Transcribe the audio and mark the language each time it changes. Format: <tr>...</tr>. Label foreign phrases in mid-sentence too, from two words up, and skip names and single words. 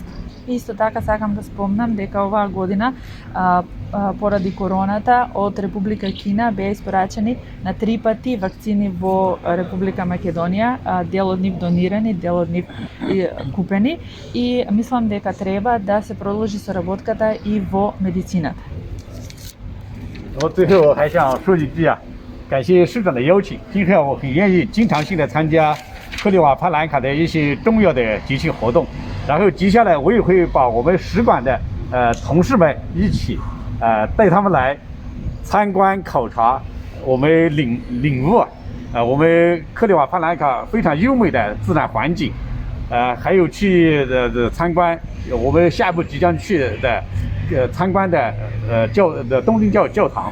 <mk>Исто така сакам да спомнам дека оваа година поради короната од Република Кина беа испорачени на 3 пати вакцини во Република Македонија, дел од нив донирани, дел од нив купени, и мислам дека треба да се продолжи соработката и во медицината.</mk> <zh>我最后还想说几句感谢市长的邀请，今后我很愿意经常性的参加克里瓦帕兰卡的一些重要的节庆活动，然后接下来我也会把我们使馆的同事们一起带他们来参观考察我们领悟我们克里瓦帕兰卡非常优美的自然环境，还有去参观我们下一步即将去的参观的东正教堂。</zh>